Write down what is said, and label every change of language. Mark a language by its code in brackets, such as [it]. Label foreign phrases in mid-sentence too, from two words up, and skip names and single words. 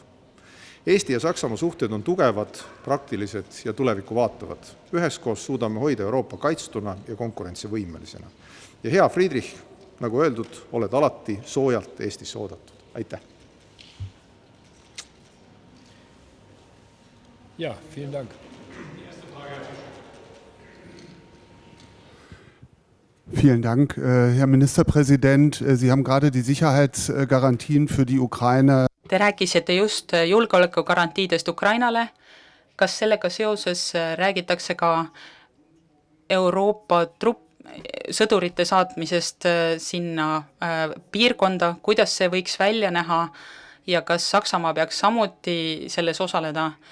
[et] Eesti ja Saksamaa suhted on tugevad, praktilised ja tulevikku vaatavad. Üheskoos suudame hoida Euroopa kaitstuna ja konkurentsivõimelisena. Ja hea Friedrich, nagu öeldud, oled alati soojalt Eestisse oodatud. Aitäh! [de] Ja, vielen Dank. Vielen Dank, Herr Ministerpräsident. Sie haben gerade die Sicherheitsgarantien für die Ukraine. [et] Te rääkisite just julgeolekugarantiidest Ukrainale. Kas sellega seoses räägitakse ka Euroopa sõdurite saatmisest sinna piirkonda, kuidas see võiks välja näha ja kas Saksamaa peaks samuti selles osaleda?